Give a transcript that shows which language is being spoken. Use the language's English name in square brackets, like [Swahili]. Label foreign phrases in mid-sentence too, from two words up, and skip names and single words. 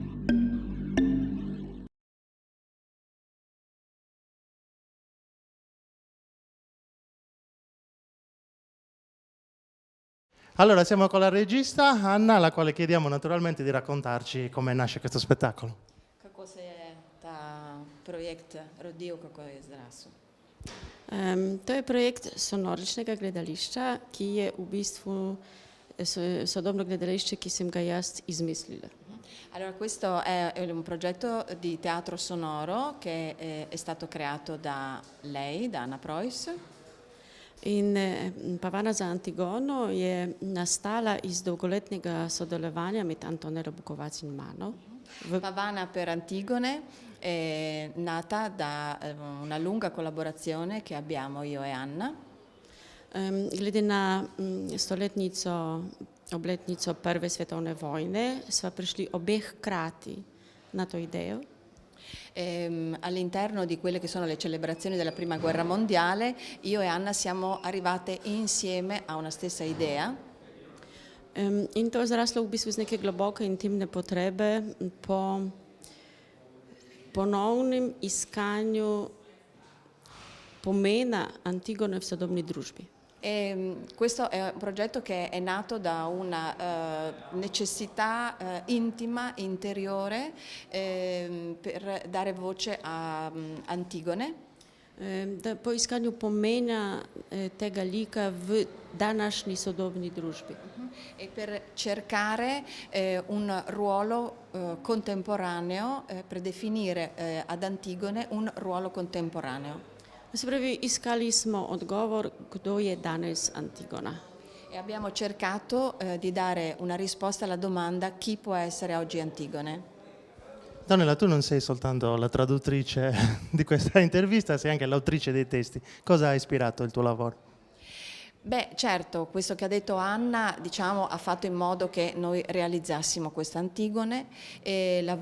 [Italian] Allora, siamo con la regista Anna, alla quale chiediamo naturalmente di raccontarci come nasce questo spettacolo. [Slovenian] Kako se je ta projekt rodil, kako je zrasel? To je projekt sonoričnega gledališča, ki je v bistvu sodobno gledališče, ki sem ga jaz izmislila. [Italian] Allora, questo è un progetto di teatro sonoro che è stato creato da lei, da Anna Preuss. [Slovenian] In Pavana za Antigono je nastala iz dolgoletnega sodelovanja med Antonello Bukovac in mano. [Italian] Pavana per Antigone è nata da una lunga collaborazione che abbiamo io e Anna. [Slovenian] Glede na obletnico Prve svetovne vojne sva prišli obe hkrati na to idejo. [Italian] All'interno di quelle che sono le celebrazioni della Prima Guerra Mondiale, io e Anna siamo arrivate insieme a una stessa idea. [Slovenian] In to je zraslo v bistvu iz neke globoke intimne potrebe po ponovnem iskanju pomena Antigone v sodobni družbi. [Italian] Questo è un progetto che è nato da una necessità intima, interiore, per dare voce a Antigone. [Slovenian] Po iskanju pomena tega lika v današnji sodobni družbi. [Italian] E per cercare un ruolo contemporaneo, per definire ad Antigone un ruolo contemporaneo. [Slovenian] Se pravi, iskali smo odgovor, kdo je danes Antigona. [Italian] E abbiamo cercato di dare una risposta alla domanda chi può essere oggi Antigone. Donella, tu non sei soltanto la traduttrice di questa intervista, sei anche l'autrice dei testi. Cosa ha ispirato il tuo lavoro? Beh, certo, questo che ha detto Anna, diciamo, ha fatto in modo che noi realizzassimo questa Antigone e la